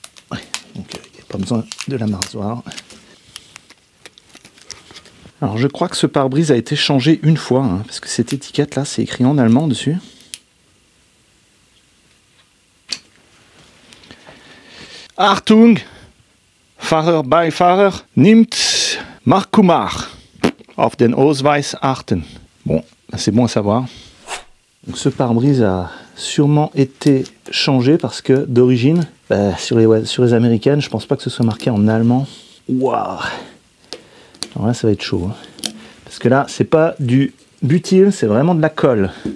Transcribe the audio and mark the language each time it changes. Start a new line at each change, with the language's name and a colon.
French: Ouais, donc il n'y a pas besoin de la rasoir. Alors, je crois que ce pare-brise a été changé une fois, hein, parce que cette étiquette-là, c'est écrit en allemand dessus.
German: Achtung, Fahrer, Beifahrer nimmt Markumar auf den Ausweis achten.
French: Bon, c'est bon à savoir. Donc, ce pare-brise a sûrement été changé parce que d'origine, sur les américaines, je pense pas que ce soit marqué en allemand. Waouh! Alors là, ça va être chaud. Hein. Parce que là, c'est pas du butyl, c'est vraiment de la colle.